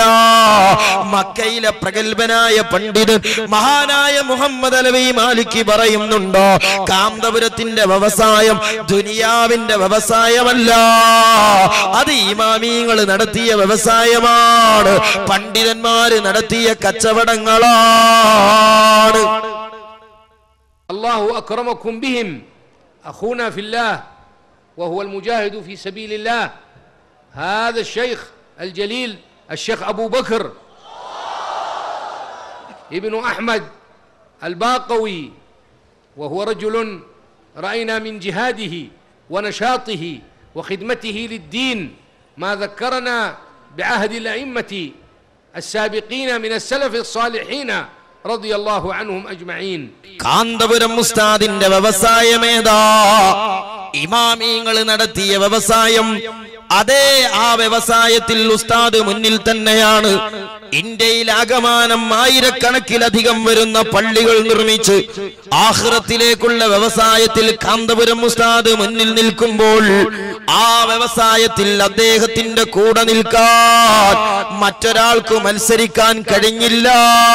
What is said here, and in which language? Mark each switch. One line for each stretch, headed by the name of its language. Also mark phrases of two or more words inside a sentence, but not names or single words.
Malayalam: മക്കയിലെ പ്രഗത്ഭനായ പണ്ഡിതൻ മഹാനായ മുഹമ്മദ് അലവി മാലിക്കി പറയുന്നുണ്ടോ, കാന്തപുരത്തിന്റെ വ്യവസായം ദുനിയാവിന്റെ വ്യവസായമല്ല, അത് ഇമാമിങ്ങൾ നടത്തിയ വ്യവസായമാണ്, പണ്ഡിതന്മാര് നടത്തിയ കച്ചവടങ്ങളാണ്.
Arabic: الله أكرمكم بهم أخونا في الله وهو المجاهد في سبيل الله هذا الشيخ الجليل الشيخ أبو بكر ابن أحمد الباقوي وهو رجل رأينا من جهاده ونشاطه وخدمته للدين ما ذكرنا بعهد الأئمة السابقين من السلف الصالحين رضي الله عنهم أجمعين.
Malayalam: കാന്തപുരം ഉസ്താദിന്റെ വ്യവസായമേതാ? ഇമാമിങ്ങൾ നടത്തിയ വ്യവസായം. അതേ, ആ വ്യവസായത്തിൽ ഉസ്താദ് മുന്നിൽ തന്നെയാണ്. ഇന്ത്യയിൽ ആകമാനം ആയിരക്കണക്കിലധികം വരുന്ന പള്ളികൾ നിർമ്മിച്ച് ആഖിറത്തിലേക്കുള്ള വ്യവസായത്തിൽ കാന്തപുരം ഉസ്താദ് മുന്നിൽ നിൽക്കുമ്പോൾ ആ വ്യവസായത്തിൽ അദ്ദേഹത്തിന്റെ കൂടെ നിൽക്കാൻ മറ്റൊരാൾക്ക് മത്സരിക്കാൻ കഴിഞ്ഞില്ല.